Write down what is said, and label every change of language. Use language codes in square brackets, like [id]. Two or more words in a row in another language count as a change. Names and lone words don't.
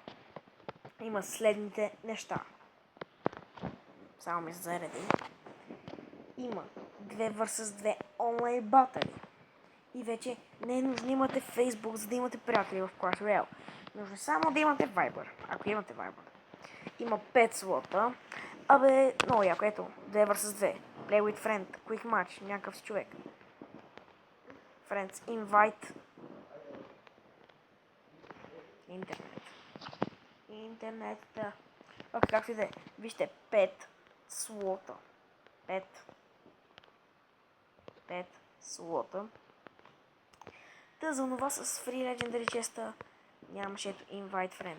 [bg] Има следните неща. Само ми се зареди. Има 2 vs 2 онлайн батали. И вече не е нужно да имате Facebook, за да имате приятели в Clash Royale. Нужно само да имате Viber, ако имате Viber. Има 5 слота. Абе, много яко, ето, 2 vs 2. [en] Play with friend, quick match, [bg] някакъв си човек. [en] Friends, invite. [bg] Интернет, да. Окей, както и да е. Вижте, 5 слота. 5 слота. Та за това с [en] Free Legendary [bg] честа нямаше ето [en] Invite Friend.